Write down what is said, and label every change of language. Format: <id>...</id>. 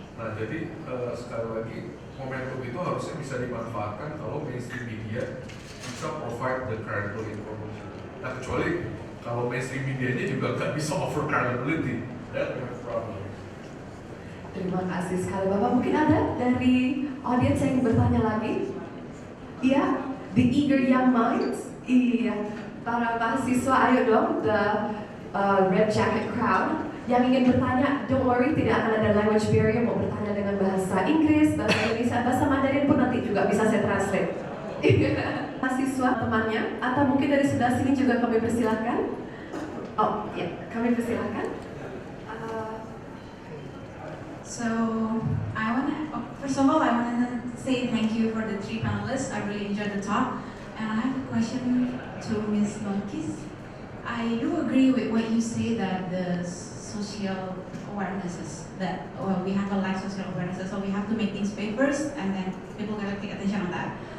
<id>Nah, jadi sekali lagi momentum itu harusnya bisa dimanfaatkan kalau mainstream media bisa</id> <en>provide the credible information.</en> <id>Nah, kecuali kalau mainstream medianya juga nggak bisa</id> <en>offer credibility, that we have problem.</en> <id>Terima kasih sekali Bapak. Mungkin ada dari audiens yang bertanya lagi?</id> <en>Iya, the eager young minds.</en> <id>Iya, para mahasiswa, ayo dong,</id> <en>the red jacket crowd</en> <id>yang ingin bertanya,</id> <en>don't worry,</en> <id>tidak akan ada language barrier. Mau bertanya dengan bahasa Inggris, bahasa Indonesia, bahasa Mandarin pun nanti juga bisa saya translate. Mahasiswa temannya, atau mungkin dari sebelah sini juga kami persilakan. Oh, ya, kami persilakan.</id> <en>So, first of all, I want to say thank you for the three panelists. I really enjoyed the talk. And I have a question to Ms. Nonkis. I do agree with what you say that the social awarenesses, that we have a lack of social awarenesses, so we have to make things big first, and then people gotta take attention on that.</en>